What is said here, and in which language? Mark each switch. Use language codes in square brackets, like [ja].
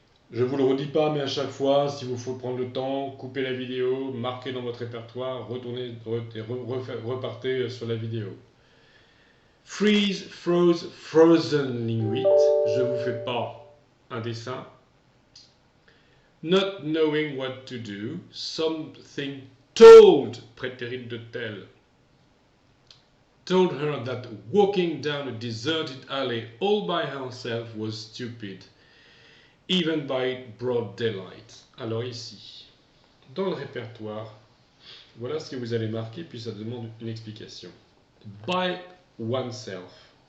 [fr] Je ne vous le redis pas, mais à chaque fois, si vous faut prendre le temps, coupez la vidéo, marquez dans votre répertoire, retournez, repartez sur la vidéo. Freeze, froze, frozen, ligne 8. Je ne vous fais pas un dessin. [en] Not knowing what to do, something told, [fr] prétérit de tel, [en] told her that walking down a deserted alley all by herself was stupid, even by broad daylight. [fr] Alors ici, dans le répertoire, voilà ce que vous allez marquer, puis ça demande une explication. [en] By oneself.